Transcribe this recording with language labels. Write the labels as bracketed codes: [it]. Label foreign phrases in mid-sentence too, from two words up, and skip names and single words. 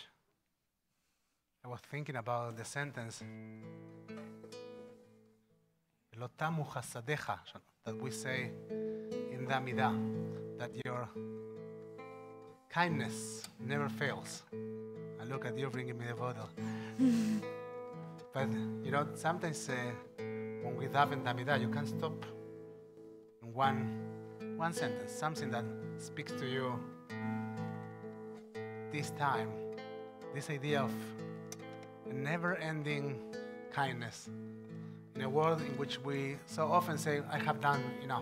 [en] I was thinking about the sentence, [he] "לא תמו חסדיך," [en] that we say in the Amidah, that your kindness never fails. And look at you bringing me the bottle. But, you know, sometimes when we daven the Amidah, you can't stop in one sentence, something that speaks to you this time, this idea of a never-ending kindness in a world in which we so often say, I have done enough.